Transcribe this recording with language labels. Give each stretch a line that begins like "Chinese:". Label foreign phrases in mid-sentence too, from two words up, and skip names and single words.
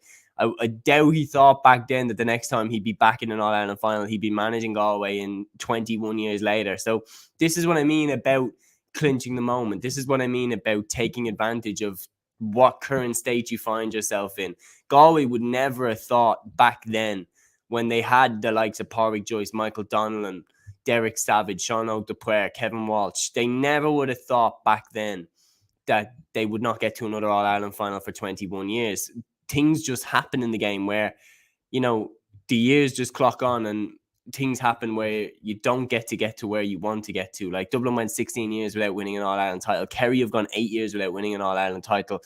English: I doubt he thought back then that the next time he'd be back in an All-Ireland final, he'd be managing Galway in 21 years later. So this is what I mean about clinching the moment. This is what I mean about taking advantage of what current state you find yourself in. Galway would never have thought back then, when they had the likes of Pádraig Joyce, Michael Donnellan, Derek Savage, Sean O'Dupuer, Kevin Walsh. They never would have thought back then that they would not get to another All-Ireland final for 21 years. Things just happen in the game where, the years just clock on and things happen where you don't get to where you want to get to. Like Dublin went 16 years without winning an All-Ireland title. Kerry have gone 8 years without winning an All-Ireland title.